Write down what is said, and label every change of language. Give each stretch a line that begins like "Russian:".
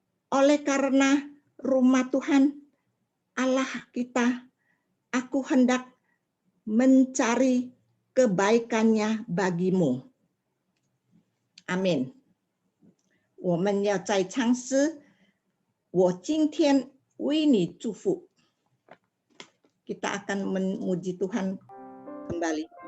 Indonesian: Oleh karena rumah Tuhan Allah kita, aku hendak mencari kebaikannya bagimu. Amin.
Chinese: 我们要再唱诗，我今天为你祝福。
Indonesian: Kita akan memuji Tuhan kembali.